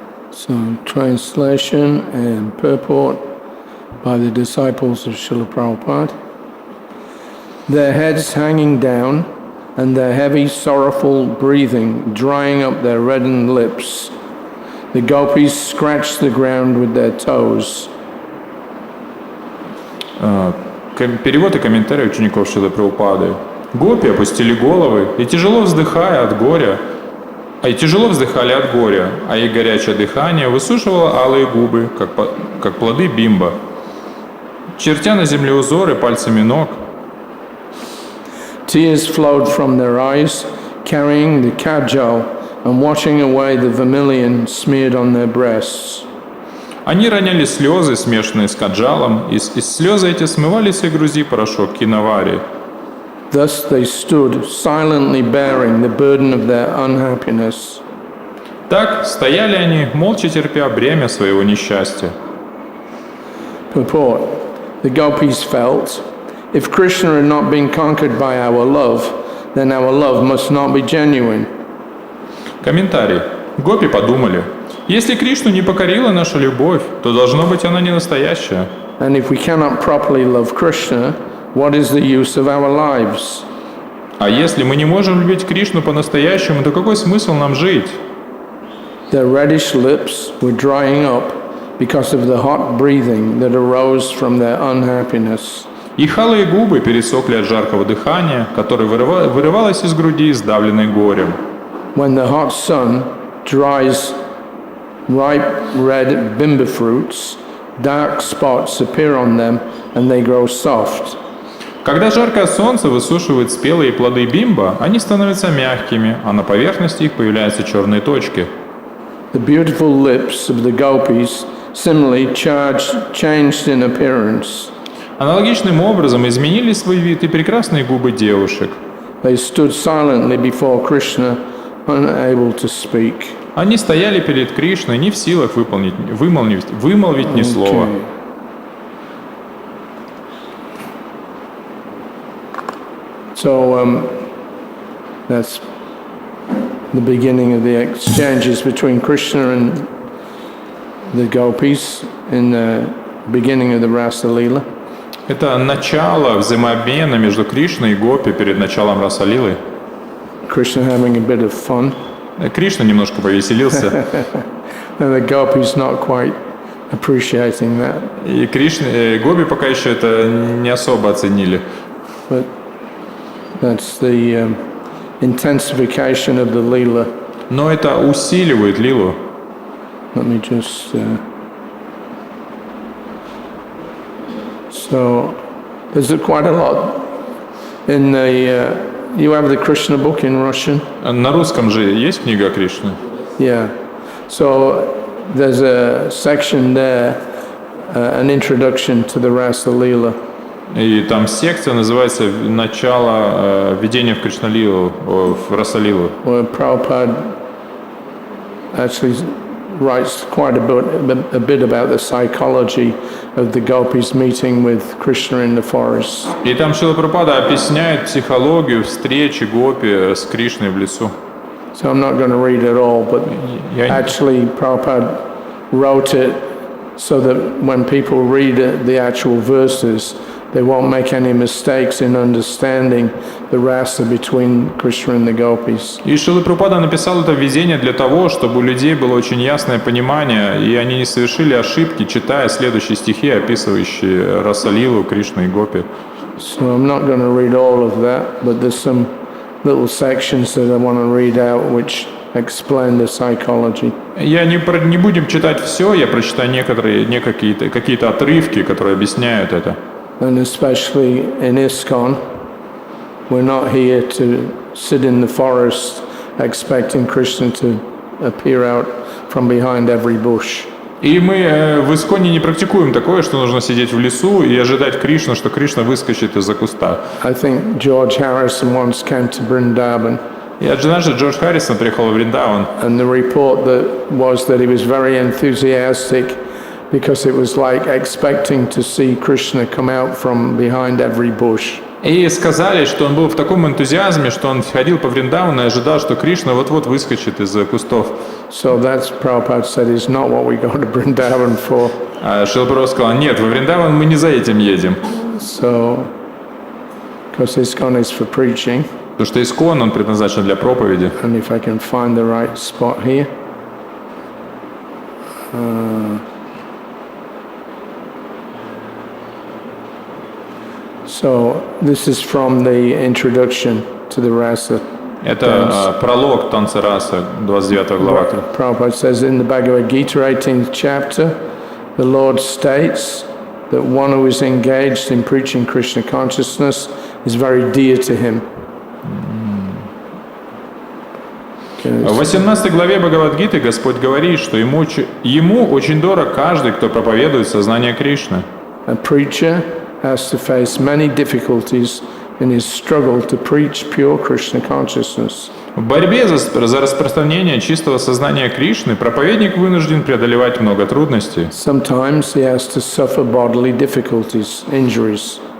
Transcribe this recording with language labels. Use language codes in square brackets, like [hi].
[en] So, translation and purport by the disciples of Srila Prabhupada. Their heads hanging down and their heavy, sorrowful breathing drying up their reddened lips. The gopis scratched the ground with their toes. [ru] Перевод и комментарий учеников Шрилы Прабхупады. Гопи опустили головы и тяжело вздыхали от горя, а их горячее дыхание высушивало алые губы, как плоды бимба. Чертя на земле узоры пальцами ног. [en] Tears flowed from their eyes, carrying the kajal and washing away the vermilion smeared on their breasts. [ru] Они роняли слезы, смешанные с каджалом, и слезы эти смывали с их груди порошок киновари. [en] Thus they stood, silently bearing the burden of their unhappiness. [ru] Так стояли они, молча терпя бремя своего несчастья. [en] Purport. The gopis felt, if Krishna had not been conquered by our love, then our love must not be genuine. [ru] Комментарий. Гопи подумали, если Кришну не покорила наша любовь, то должно быть она не настоящая. [en] And if we cannot properly love Krishna, what is the use of our lives? [ru] А если мы не можем любить Кришну по-настоящему, то какой смысл нам жить? [en] Their reddish lips were drying up because of the hot breathing that arose from their unhappiness. [ru] Их алые губы пересохли от жаркого дыхания, которое вырывалось из груди, сдавленной горем. [en] When the hot sun dries ripe red bimba fruits, dark spots appear on them and they grow soft. [ru] Когда жаркое солнце высушивает спелые плоды бимба, они становятся мягкими, а на поверхности их появляются черные точки. [en] The beautiful lips of the gopis similarly changed in appearance. [ru] Аналогичным образом изменили свой вид и прекрасные губы девушек. [en] They stood silently before Krishna, unable to speak. [ru] Они стояли перед Кришной, не в силах вымолвить ни слова. [en] So that's the beginning of the exchanges between Krishna and the gopis in the beginning of the Rasa Leela. [ru] Это начало взаимообмена между Кришной и Гопи перед началом Раса-лилы. [en] Krishna having a bit of fun. [ru] Кришна немножко повеселился, [en] And the gopis not quite appreciating that. [ru] и гопи пока еще это не особо оценили. [en] But that's the intensification of the lila. [ru] Но это усиливает лилу. [en] Let me just. So there's quite a lot in the. You have the Krishna book in Russian. [ru] На русском же есть книга Кришны? [en] Yeah. So there's a section there, an introduction to the Rasa Lila. [ru] И там секция называется «Начало введения в Кришналилу», в Расалилу. [en] Where Prabhupada actually writes quite a bit about the psychology of the gopis meeting with Krishna in the forest. [ru] И там Шрила Прабхупада объясняет психологию встречи гопи с Кришной в лесу. [en] So I'm not going to read it all, but actually Prabhupada wrote it so that when people read the actual verses, they won't make any mistakes in understanding the rasa between Krishna and the gopis. [ru] И Шрила Прабхупада написал это введение для того, чтобы у людей было очень ясное понимание, и они не совершили ошибки, читая следующие стихи, описывающие Расалилу, Кришну и гопи. [en] So I'm not going to read all of that, but there's some little sections that I want to read out which explain the psychology. [ru] Не будем читать все, я прочитаю какие-то отрывки, которые объясняют это. [en] And especially in ISKCON, we're not here to sit in the forest expecting Krishna to appear out from behind every bush. [ru] И мы в Исконе не практикуем такое, что нужно сидеть в лесу и ожидать Кришну, что Кришна выскочит из-за куста. [en] I think George Harrison once came to Vrindavan. [ru] И однажды Джордж Харрисон приехал в Вриндаван. [en] And the report was that he was very enthusiastic because it was like expecting to see Krishna come out from behind every bush. [ru] И сказали, что он был в таком энтузиазме, что он ходил по Вриндавану и ожидал, что Кришна вот-вот выскочит из кустов. [en] So that's Prabhupada said is not what we go to Vrindavan for. [ru] А Шрила Прабхупада сказал: нет, во Вриндаван мы не за этим едем. [en] So, because ISKCON is for preaching. [ru] Потому что Искон, он предназначен для проповеди. [en] And if I can find the right spot here. So this is from the introduction to the rasa. [ru] Это пролог танца раса, 29 глава. [en] Prabhupada says in the Bhagavad Gita, 18th chapter, the Lord states that one who is engaged in preaching Krishna consciousness is very dear to him. [ru] В 18 главе Бхагавад-гиты Господь говорит, что ему очень дорог каждый, кто проповедует сознание Кришны. [en] A preacher has to face many difficulties in his struggle to preach pure Krishna consciousness. [ru] В борьбе за распространение чистого сознания Кришны проповедник вынужден преодолевать много трудностей. [en] Sometimes he has to suffer bodily difficulties, injuries.